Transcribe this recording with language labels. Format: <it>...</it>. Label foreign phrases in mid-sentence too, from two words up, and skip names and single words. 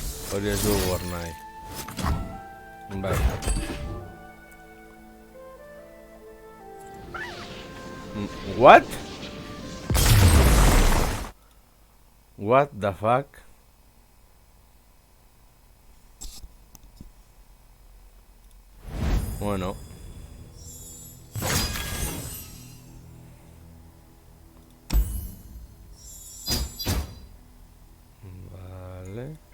<eu>Hori ez du gor nahi. Bai.</eu> <en>What? What the fuck?</en> <eu>Bueno. Vale.</eu>